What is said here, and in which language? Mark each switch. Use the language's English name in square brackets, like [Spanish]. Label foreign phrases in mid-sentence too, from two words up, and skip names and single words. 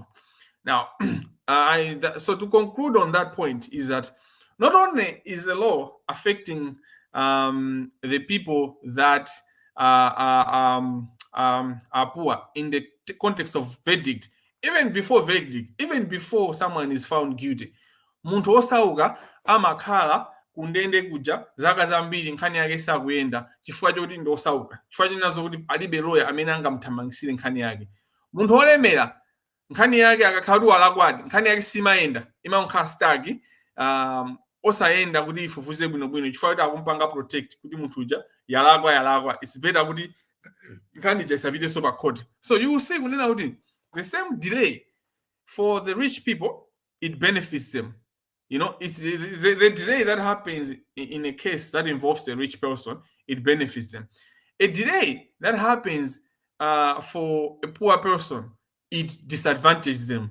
[English] Now, so to conclude on that point is that not only is the law affecting the people that are poor in the context of verdict, even before someone is found guilty, [Nyanja] muntu osauka amakhala kundende kuja zaka zambiri nkhani yake sakuyenda chifukwa choti ndi osauka, chifukwa chinazo kuti alibe lawyer amene angamthamangisire nkhani yake. Munthu olemera nkhani yake akakhala kuti walakwadi nkhani yake simayenda imakhala staki osayenda kuti ifufuze bwinobwino chifukwa kuti akumpanga protect kuti munthu uja yalakwa [English] it's better [Nyanja] kuti nkhani ija isapiteso pa court. [English] So you will see [Nyanja] kunena kuti [English] the same delay for the rich people, it benefits them. It's the delay that happens in a case that involves a rich person, it benefits them. A delay that happens for a poor person, it disadvantages them.